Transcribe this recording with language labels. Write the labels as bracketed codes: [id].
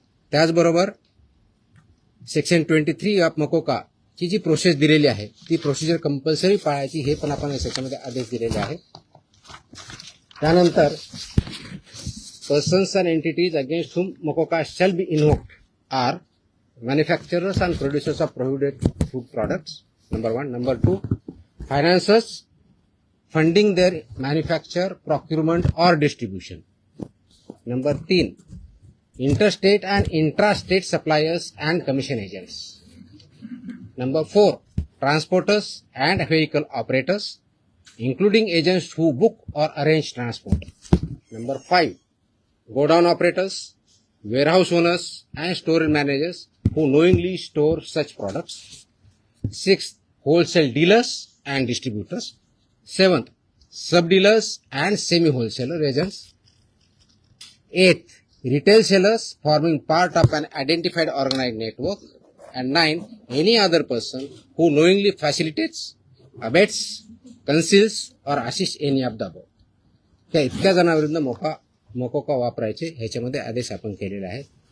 [mr] त्याचबरोबर section 23 of MCOCA ची जी process दिलेली आहे ती प्रोसिजर कंपल्सरी पाळायची हे पण आपण याच्यामध्ये आदेश दिलेले आहे. [en] त्यानंतर persons and entities against whom MCOCA shall be invoked are manufacturers and producers of prohibited food products, number 1. Number 2, financiers funding their manufacture, procurement or distribution. Number 3, interstate and intrastate suppliers and commission agents. Number 4, transporters and vehicle operators, including agents who book or arrange transport. Number 5, godown operators, warehouse owners, and store managers who knowingly store such products. Sixth, wholesale dealers and distributors. Seventh, sub-dealers and semi-wholesaler agents. Eighth, retail sellers forming part of an identified organized network. And ninth, any other person who knowingly facilitates, abets, conceals or assists any of the above. [mr] त्या इतक्या जणांविरुद्ध मोकोका वापरायचे ह्याच्यामध्ये आदेश आपण केलेले आहेत.